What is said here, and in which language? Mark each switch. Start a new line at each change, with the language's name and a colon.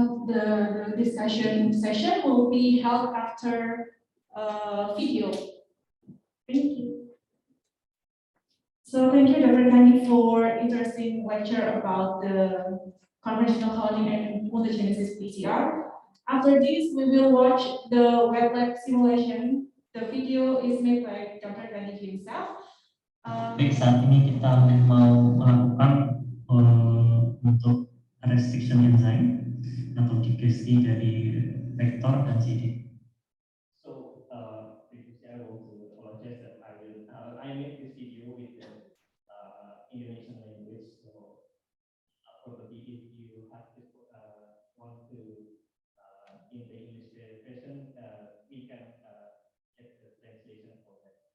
English: The discussion session will be held after video. Thank you. So thank you, Dr. Gandhi, for interesting lecture about the conventional cloning and mutagenesis PCR. After this, we will watch the web lab simulation. The video is made by Dr. Gandhi himself.
Indonesian: Baik, saat ini kita mau melakukan untuk restriction enzyme atau digesti dari vektor dan CD.
English: So, previously I want to apologize that I made this video with the Indonesian language. So, probably if you have to want to in the English version, we can get the translation for that.